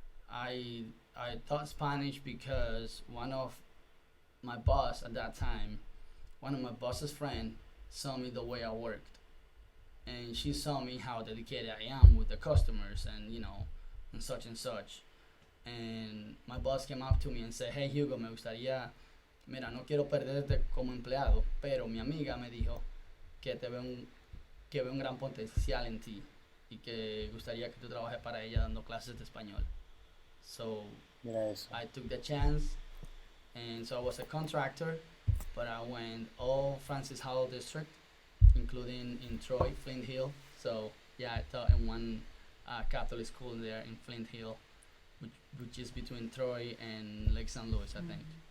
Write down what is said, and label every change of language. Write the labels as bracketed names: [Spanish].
[English] I taught Spanish because one of my boss at that time, one of my boss's friend, saw me the way I worked. And she saw me how dedicated I am with the customers and, and such and such. And my boss came up to me and said, hey Hugo, [Spanish] me gustaría, mira, no quiero perderte como empleado, pero mi amiga me dijo que que ve un gran potencial en ti y que gustaría que tú trabajes para ella dando clases de español. [English] So [Spanish] Mira eso. [English] I took the chance, and so I was a contractor, but I went all Francis Howell district, including in Troy, Flint Hill. So yeah, I taught in one Catholic school there in Flint Hill, which is between Troy and Lake St. Louis, I think.